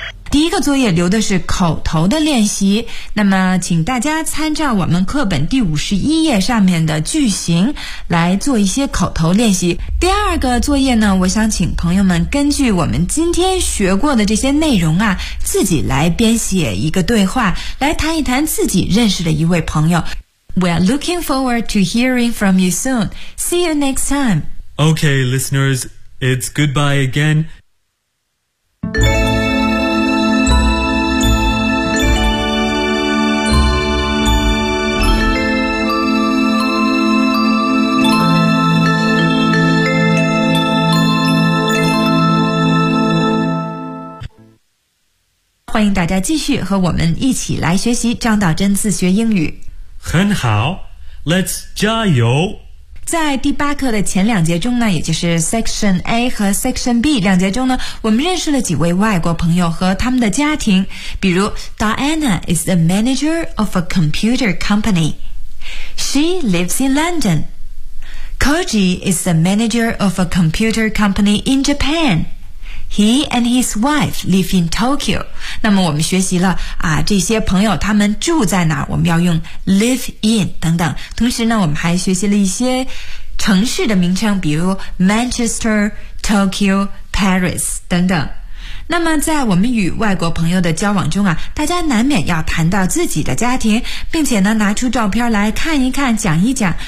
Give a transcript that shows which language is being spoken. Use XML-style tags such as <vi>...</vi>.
<zh>第一个作业留的是口头的练习，那么请大家参照我们课本第51页上面的句型来做一些口头练习。第二个作业呢，我想请朋友们根据我们今天学过的这些内容啊，自己来编写一个对话，来谈一谈自己认识的一位朋友。</zh> <en>We are looking forward to hearing from you soon. See you next time. Okay, listeners, it's goodbye again. Welcome back.</en> <zh>继续和我们一起来学习张道真自学英语。很好，</zh> <en>Let's</en> <zh>加油。在第八课的前两节中呢，也就是 Section A 和 Section B 两节中呢，我们认识了几位外国朋友和他们的家庭，比如</zh> <en>Diana is the manager of a computer company. She lives in London. Koji is the manager of a computer company in Japan. He and his wife live in Tokyo.</en> <zh>那么我们学习了啊，这些朋友他们住在哪儿？我们要用</zh> <en>live in</en> <zh>等等。同时呢，我们还学习了一些城市的名称，比如 Manchester, Tokyo, Paris 等等。那么在我们与外国朋友的交往中啊，大家难免要谈到自己的家庭，并且呢拿出照片来看一看，讲一讲。</zh>